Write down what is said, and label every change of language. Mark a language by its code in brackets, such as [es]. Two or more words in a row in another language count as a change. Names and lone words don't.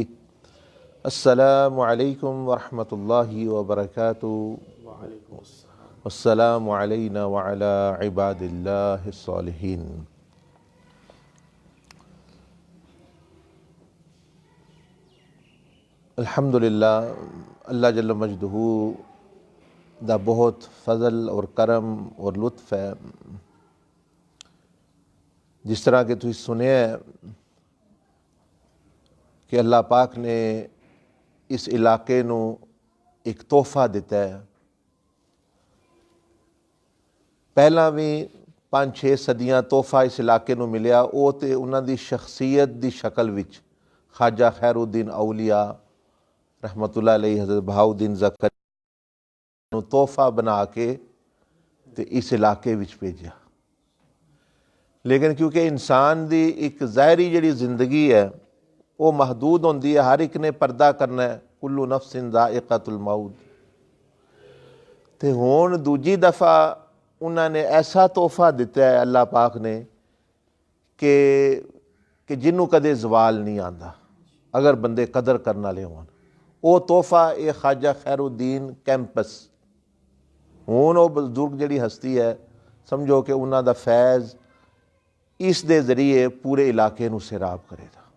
[ar] السلام عليكم ورحمة الله وبركاته والسلام علينا وعلى عباد الله الصالحين. [pa] الحمدللہ، اللہ [ar] جل مجده [pa] دا بہت فضل اور کرم اور لطف ہے. جس طرح کہ تسیں سنیا کہ اللہ پاک نے اس علاقے نوں اک تحفہ دتا ہے. پہلاں وی 5-6 صدیاں تحفہ اس علاقے نوں ملیا، او تو انہاں دی شخصیت دی شکل وچ خواجہ خیرالدین اولیاء [ar] رحمة الله عليه [pa] حضرت بہاءالدین زکریا نوں تحفہ بنا کے تے اس علاقے وچ بھیجا. لیکن کیونکہ انسان دی اک ظاہری جیہڑی زندگی ہے او محدود ہوندی ہے، ہر اک نے پردہ کرنا ہے, [ar] كل نفس ذائقة الموت. [pa] تے ہن دوجی دفعہ انہوں نے ایسا تحفہ دتا ہے اللہ پاک نے کہ جنہوں کدے زوال نہیں آتا اگر بندے قدر کرن والے ہون. او تحفہ اے خواجہ خیرالدین کیمپس. ہن او بزرگ جیہڑی ہستی ہے، سمجھو کہ انہوں کا فیض اس دے ذریعے پورے علاقے نوں سیراب کرے گا.